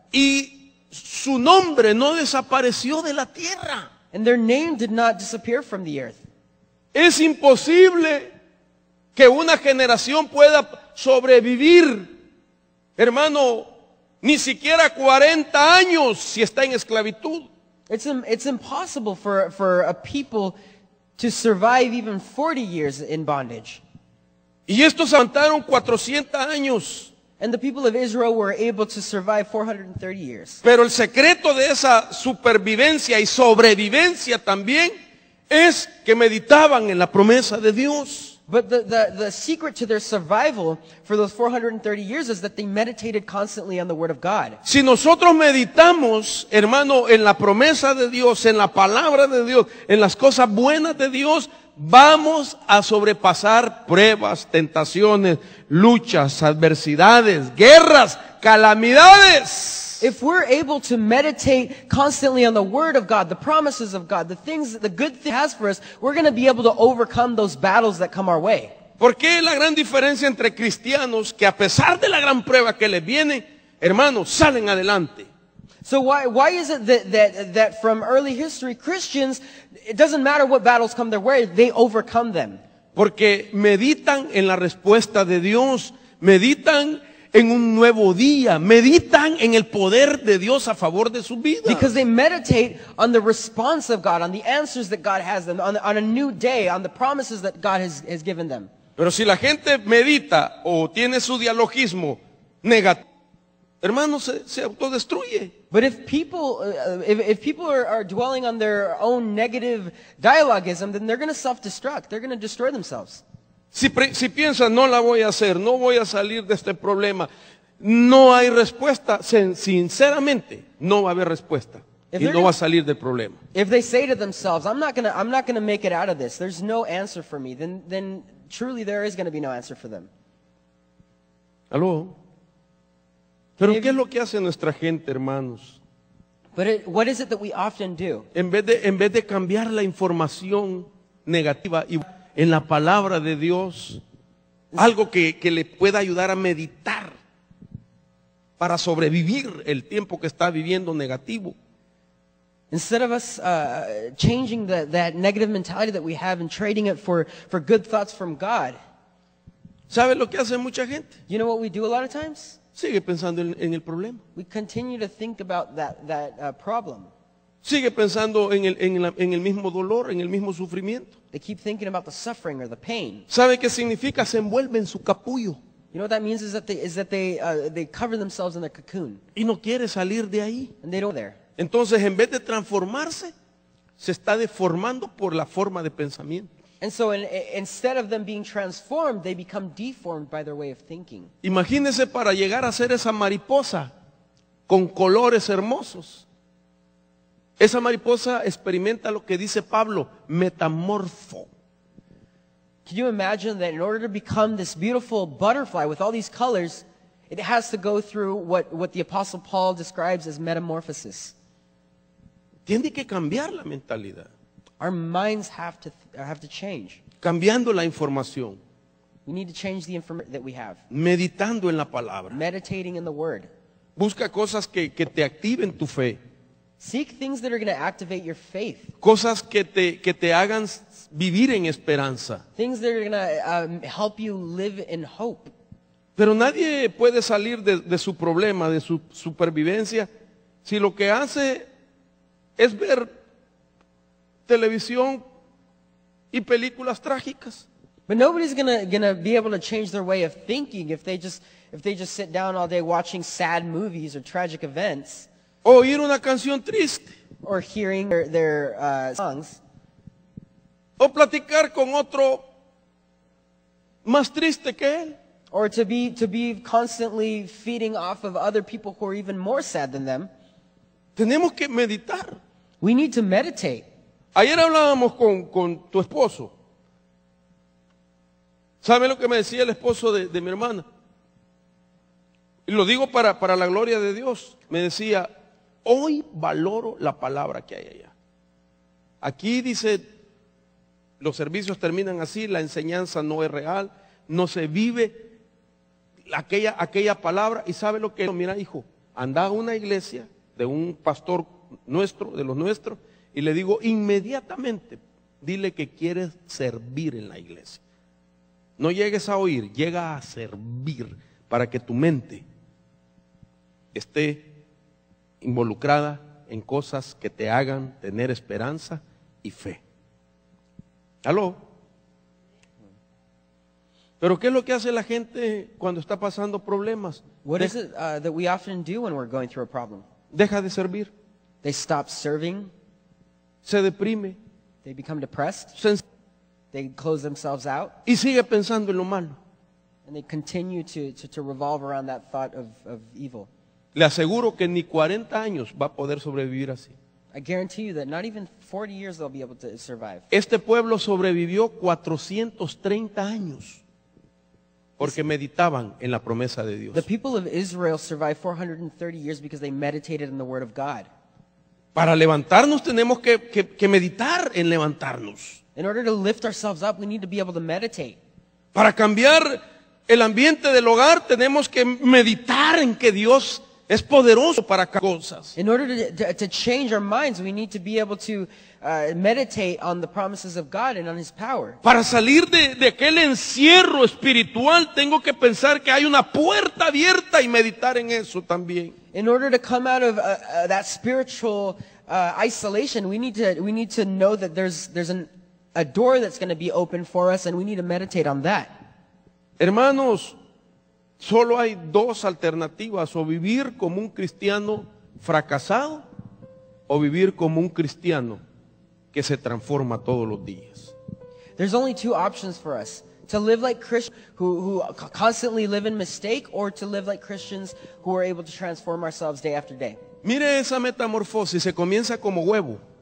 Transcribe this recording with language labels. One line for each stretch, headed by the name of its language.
Spanish: Y su nombre no desapareció de la tierra.
English: And their name did not disappear from the earth.
Spanish: Es imposible que una generación pueda sobrevivir, hermano, ni siquiera 40 años si está en esclavitud.
English: It's impossible for a people to survive even 40 years in bondage.
Spanish: Y estos aguantaron 400 años.
English: And the people of Israel were able to survive 430 years.
Spanish: Pero el secreto de esa supervivencia y sobrevivencia también es que meditaban en la promesa de Dios.
English: But the secret to their survival for those 430 years is that they meditated constantly on the word of God.
Spanish: Si nosotros meditamos, hermano, en la promesa de Dios, en la palabra de Dios, en las cosas buenas de Dios, vamos a sobrepasar pruebas, tentaciones, luchas, adversidades, guerras, calamidades.
English: If we're able to meditate constantly on the word of God, the promises of God, the good thing He has for us, we're going to be able to overcome those battles that come our way.
Spanish: ¿Por qué la gran diferencia entre cristianos que a pesar de la gran prueba que les viene, hermanos, salen adelante?
English: So why is it that from early history, Christians, it doesn't matter what battles come their way, they overcome them?
Spanish: Porque meditan en la respuesta de Dios, meditan en un nuevo día, meditan en el poder de Dios a favor de su vida.
English: Because they meditate on the response of God, on the answers that God has them, on a new day, on the promises that God has given them.
Spanish: Pero si la gente medita o tiene su dialogismo negativo, hermano, se autodestruye.
English: But if people are dwelling on their own negative dialogism, then they're going to self-destruct. They're going to destroy themselves.
Spanish: Si piensan, no la voy a hacer, no voy a salir de este problema, no hay respuesta, sinceramente, no va a haber respuesta. Y no va a salir del problema.
English: If they say to themselves, I'm not gonna make it out of this, there's no answer for me, then truly there is going to be no answer for them.
Spanish: ¿Aló? Pero ¿qué es lo que hace nuestra gente, hermanos?
English: But what is it that we often do?
Spanish: En vez de cambiar la información negativa y en la palabra de Dios, algo que le pueda ayudar a meditar para sobrevivir el tiempo que está viviendo negativo.
English: Instead of us changing that negative mentality that we have and trading it for good thoughts from God.
Spanish: ¿Sabe lo que hace mucha gente?
English: You know what we do a lot of times?
Spanish: Sigue pensando en el problema.
English: We continue to think about that problem.
Spanish: Sigue pensando en el mismo dolor, en el mismo sufrimiento.
English: They keep thinking about the suffering or the pain.
Spanish: ¿Sabe qué significa? Se envuelve en su capullo.
English: You know what that means is that they cover themselves in their cocoon.
Spanish: Y no quiere salir de ahí.
English: And they don't there.
Spanish: Entonces, en vez de transformarse, se está deformando por la forma de pensamiento.
English: And so instead of them being transformed, they become deformed by their way of thinking.
Spanish: Imagínese para llegar a ser esa mariposa con colores hermosos. Esa mariposa experimenta lo que dice Pablo, metamorfo.
English: Can you imagine that in order to become this beautiful butterfly with all these colors, it has to go through what the Apostle Paul describes as metamorphosis?
Spanish: Tiene que cambiar la mentalidad,
English: Our minds have to change.
Spanish: cambiando la información,
English: We need to change the information that we have.
Spanish: meditando en la palabra.
English: Meditating in the Word.
Spanish: Busca cosas que te activen tu fe,
English: Seek things that are going to activate your faith.
Spanish: cosas que te hagan vivir en esperanza.
English: Things that are going to help you live in hope.
Spanish: Pero nadie puede salir de su problema, de su supervivencia, si lo que hace es ver televisión y películas trágicas.
English: But nobody's gonna be able to change their way of thinking if they just sit down all day watching sad movies or tragic events
Spanish: O oír una canción triste,
English: or hearing their songs,
Spanish: o platicar con otro más triste que él.
English: or to be constantly feeding off of other people who are even more sad than them.
Spanish: Tenemos que meditar.
English: We need to meditate.
Spanish: Ayer hablábamos con tu esposo. ¿Sabe lo que me decía el esposo de mi hermana? Y lo digo para la gloria de Dios. Me decía, hoy valoro la palabra que hay allá. Aquí dice, los servicios terminan así, la enseñanza no es real, no se vive aquella palabra. Y ¿sabe lo que? Mira, hijo, anda a una iglesia de un pastor nuestro, de los nuestros, y le digo, inmediatamente, dile que quieres servir en la iglesia. No llegues a oír, llega a servir para que tu mente esté involucrada en cosas que te hagan tener esperanza y fe. ¿Aló? Pero ¿qué es lo que hace la gente cuando está pasando problemas?
English: What is it that we often do when we're going through a problem?
Spanish: Deja de servir,
English: They stop serving.
Spanish: se deprime,
English: They become depressed. They close themselves out.
Spanish: y sigue pensando en lo malo.
English: And they continue to revolve around that thought of evil.
Spanish: Le aseguro que ni 40 años va a poder sobrevivir así.
English: I guarantee you that not even 40 years they'll be able to survive.
Spanish: Este pueblo sobrevivió 430 años porque meditaban en la promesa de Dios.
English: The people of Israel survived 430 years because they meditated in the Word of God.
Spanish: Para levantarnos tenemos que meditar en levantarnos.
English: In order to lift ourselves up, we need to be able to meditate.
Spanish: Para cambiar el ambiente del hogar tenemos que meditar en que Dios es poderoso para cosas.
English: In order to change our minds, we need to be able to meditate on the promises of God and on His power.
Spanish: Para salir de aquel encierro espiritual tengo que pensar que hay una puerta abierta y meditar en eso también.
English: In order to come out of that spiritual isolation, we need to know that there's a door that's going to be open for us, and we need to meditate on that.
Spanish: Hermanos, solo hay dos alternativas: o vivir como un cristiano fracasado o vivir como un cristiano que se transforma todos los días.
English: There's only two options for us: to live like Christians who constantly live in mistake, or to live like Christians who are able to transform ourselves day after day.
Spanish: Mire esa metamorfosis, se comienza como huevo.